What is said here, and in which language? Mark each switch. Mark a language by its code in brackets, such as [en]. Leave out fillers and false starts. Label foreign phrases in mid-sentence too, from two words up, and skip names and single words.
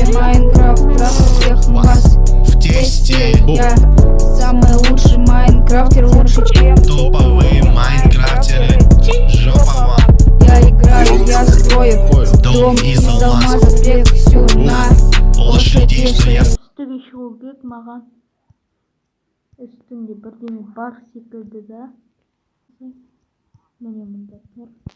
[ru] Майнкрафт раз всех вас В тесте. Я самый лучший майнкрафтер, лучше, чем Топовые майнкрафтеры. Жопа вам. я играю, я строю дом из алмазов, всю на Лошадей, что я... [kk] Үстіге шығу керек маған. Үстінде бірдеме бар секілді да. Міне мұнда тұр.